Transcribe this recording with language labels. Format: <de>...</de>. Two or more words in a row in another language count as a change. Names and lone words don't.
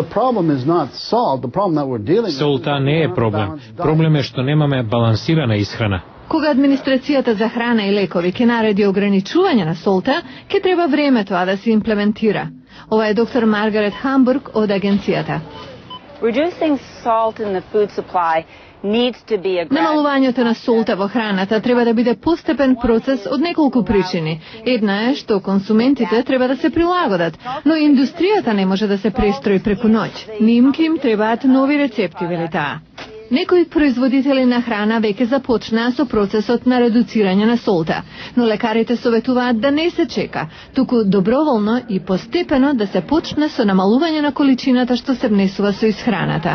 <mk>Солта не е проблем. Проблем е што немаме балансирана исхрана. Кога администрацијата за храна и лекови ќе нареди ограничување на солта, ќе треба време тоа да се имплементира. Ова е доктор Маргарет Хамбург од агенцијата.</mk> <en>Reducing salt in the food supply</en> <mk>Намалувањето на солта во храната треба да биде постепен процес од неколку причини. Една е што консументите треба да се прилагодат, но индустријата не може да се престрои преку ноќ. Нимки им требаат нови рецепти, вели таа. Некои производители на храна веќе започнаа со процесот на редуцирање на солта, но лекарите советуваат да не се чека, туку доброволно и постепено да се почне со намалување на количината што се внесува со исхраната.</mk>